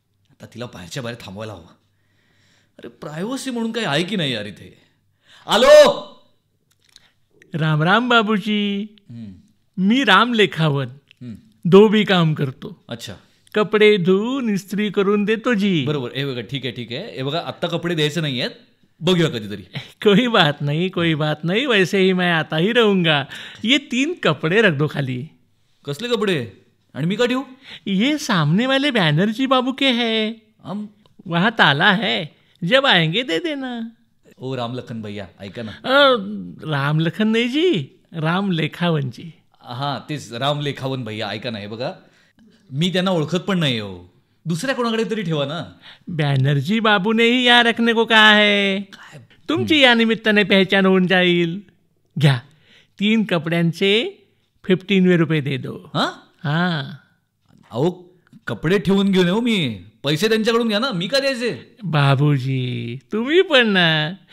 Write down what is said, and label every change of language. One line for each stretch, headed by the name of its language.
Marathi: आता तिला बाहेरच्या बाहेर थांबवायला हवं. अरे प्रायव्हसी म्हणून काही आहे की नाही यार इथे. आलो. राम राम बाबूजी. मी राम लेखावन धोबी काम करतो.
Hindi: अच्छा.
Marathi: कपडे धुवून इस्त्री करून देतो जी. बरोबर. हे बघा ठीक आहे ठीक आहे. हे बघा आत्ता कपडे द्यायचे नाही आहेत, बघूया कधीतरी.
Hindi: कोई बात नहीं कोई बात नहीं, वैसे ही मैं आता ही रहूंगा. ये 3 कपड़े रख दो खाली.
Marathi: कसले कपडे आणि मी का ठेवू?
Hindi: ये सामने वाले बैनर्जी बाबू के हैं. वहाँ ताला है, जब आएंगे दे देना.
Marathi: ओ राम लखन भैया ऐका ना. राम लखन नाही जी, राम लेखावन जी. हां तेच राम लेखावन भैया. ऐका ना, हे बघा मी त्यांना ओळखत पण नाही हो. दुसऱ्या कोणाकडे तरी ठेवा ना.
Hindi: बैनर्जी बाबू ने ही यहाँ रखने को कहा है.
Marathi: तुमची या निमित्ताने पहचान होऊन जाईल. घ्या 3 कपड्यांचे 15 रुपये
Hindi: दे दो. हां.
Marathi: अहो कपडे ठेवून घेऊन येऊ मी. पैसे त्यांच्याकडून घ्या ना, मी का द्यायचे? बाबूजी तुम्ही पण ना.